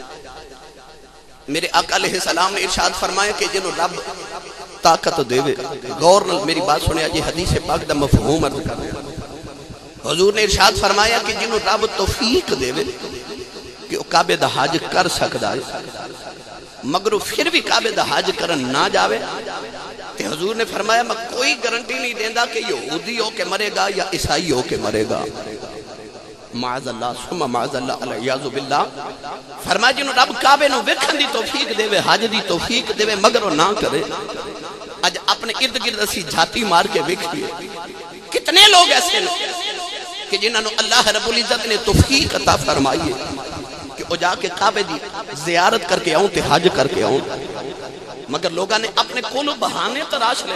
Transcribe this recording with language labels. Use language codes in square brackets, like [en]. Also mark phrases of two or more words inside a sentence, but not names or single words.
[pa] میرے آقا علیہ السلام نے ارشاد فرمایا کہ جنہوں رب طاقت دے وے، غور نال میری بات سنیا جی، حدیث پاک دا مفہوم [ur] عرض کر رہے ہیں۔ [pa] حضور نے ارشاد فرمایا کہ جنہوں رب توفیق دے وے کہ وہ کعبے دا حج کر سکدا ہے، مگر وہ پھر بھی کعبے دا حج کرن نہ جاوے، تے حضور نے فرمایا میں کوئی گارنٹی نہیں دیندا کہ یہودی ہو کے مرے گا یا عیسائی ہو کے مرے گا، [ar] معاذ اللہ ثم معاذ اللہ [pa] علیہ باللہ۔ فرمایا جنہوں رب کعبے نو ویکھن دی توفیق دے وے، حج دی توفیق دے وے، مگر وہ نہ کرے۔ اج اپنے ارد گرد اسی جھاتی مار کے ویکھیے کتنے لوگ ایسے ہیں کہ جنہاں نو اللہ رب العزت نے توفیق عطا فرمائی ہے کہ وہ جا کے کعبے دی زیارت کر کے آؤں تے حج کر کے آؤں، مگر لوگاں نے اپنے کولو بہانے تراش لینے۔